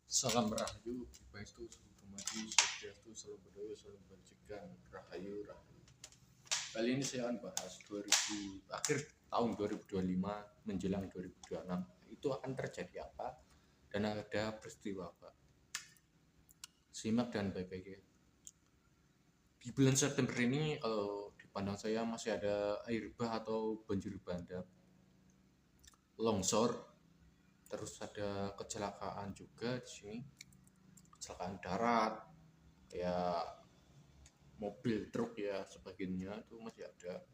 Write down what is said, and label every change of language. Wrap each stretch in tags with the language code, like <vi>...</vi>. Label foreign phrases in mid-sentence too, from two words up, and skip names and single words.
<id>Salam Rahayu, Ibastu, Selamat Swastiastu, Salam Budaya, Salam Bajikan, Rahayu, Rahayu. Kali ini saya akan bahas akhir tahun 2025 menjelang 2026 itu akan terjadi apa dan ada peristiwa apa. Simak dan baik-baik ya. Di bulan September ini kalau dipandang saya masih ada air bah atau banjir bandang, longsor, terus ada kecelakaan juga di sini, kecelakaan darat, kayak mobil truk ya sebagiannya itu masih ada,</id>